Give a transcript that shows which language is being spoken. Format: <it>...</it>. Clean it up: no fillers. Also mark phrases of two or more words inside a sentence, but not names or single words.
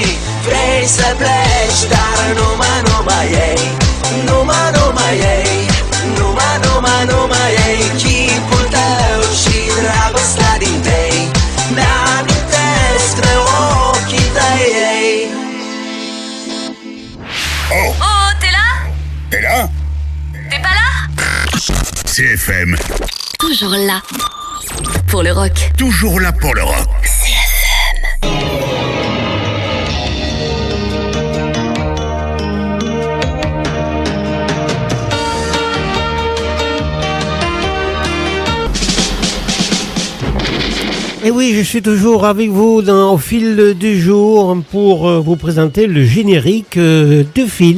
<ro>Vrei să pleci, dar numai ei, numai ei, numai ei, chipul tău și dragostea din tei, mi-amintesc de ochii tăi, ei.</ro> <fr>Oh, t'es là? T'es là? T'es pas là? CFM. Toujours là. Pour le rock. Toujours là pour le rock. CFM. Et oui, je suis toujours avec vous au fil du jour pour vous présenter le générique de Phil.</fr>